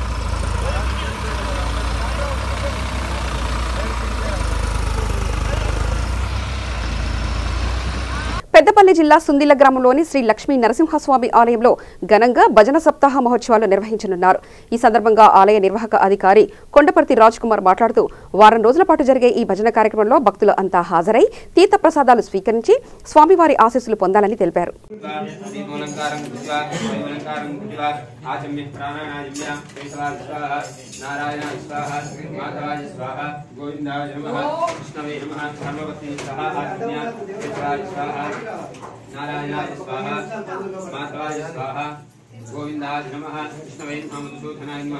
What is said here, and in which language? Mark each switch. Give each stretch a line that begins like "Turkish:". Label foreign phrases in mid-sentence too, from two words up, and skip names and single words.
Telugu: పెద్దపల్లి జిల్లా సుందిల గ్రామంలోని శ్రీ లక్ష్మీ నరసింహస్వామి ఆలయంలో ఘనంగా భజన సప్తాహ మహోత్సవాలు నిర్వహించనున్నారు. ఈ సందర్భంగా ఆలయ నిర్వాహక అధికారి కొండపర్తి రాజ్ కుమార్ మాట్లాడుతూ వారం రోజుల పాటు జరిగే ఈ భజన కార్యక్రమంలో భక్తులు అంతా హాజరై తీర్థ ప్రసాదాలు స్వీకరించి స్వామివారి ఆశీస్సులు పొందాలని తెలిపారు.
Sanskrit: नारायणाय स्वाहा माधवाय स्वाहा गोविंदाय नमः विष्णवे नमः मधुसूदनाय नमः